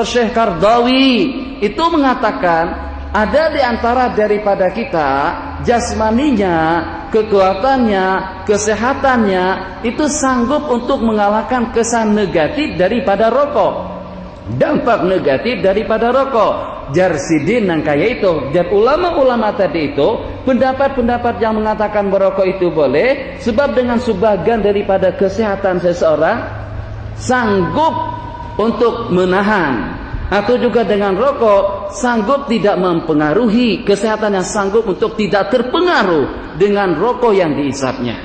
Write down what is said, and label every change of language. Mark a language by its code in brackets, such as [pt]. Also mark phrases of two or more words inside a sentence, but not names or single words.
[id] Syekh Qardawi, itu mengatakan ada di antara daripada kita jasmaninya, kekuatannya, kesehatannya itu sanggup untuk mengalahkan kesan negatif daripada rokok, dampak negatif daripada rokok. [bjn] jar sidin nang kaya itu, jar ulama-ulama tadi itu, [id] pendapat-pendapat yang mengatakan merokok itu boleh sebab dengan sebagian daripada kesehatan seseorang sanggup untuk menahan, atau juga dengan rokok sanggup tidak mempengaruhi kesehatan, yang sanggup untuk tidak terpengaruh dengan rokok yang diisapnya.